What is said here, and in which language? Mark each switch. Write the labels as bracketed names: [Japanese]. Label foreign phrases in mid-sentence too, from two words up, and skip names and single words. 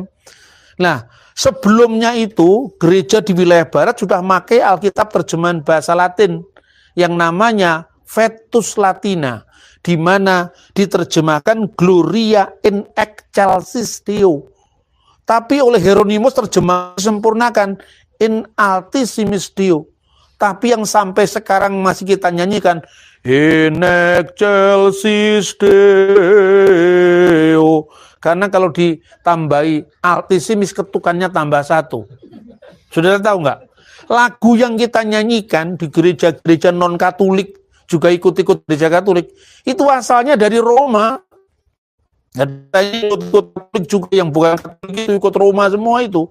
[Indonesian] Nah, sebelumnya itu gereja di wilayah barat sudah pakai Alkitab terjemahan bahasa Latin yang namanya [Latin] Vetus Latina, [Indonesian] di mana diterjemahkan [Latin] Gloria in excelsis Deo. [Indonesian] Tapi oleh Hieronymus terjemah disempurnakan [Latin] in Altissimis Deo. [Indonesian] Tapi yang sampai sekarang masih kita nyanyikan [Latin] in excelsis Deo. [Indonesian] Karena kalau ditambahi Altissimis ketukannya tambah 1. Saudara tahu nggak? Lagu yang kita nyanyikan di gereja-gereja non-Katolik, juga ikut-ikut gereja Katolik, itu asalnya dari Roma. Ada ikut Katolik juga yang bukan Katolik itu ikut Roma semua itu.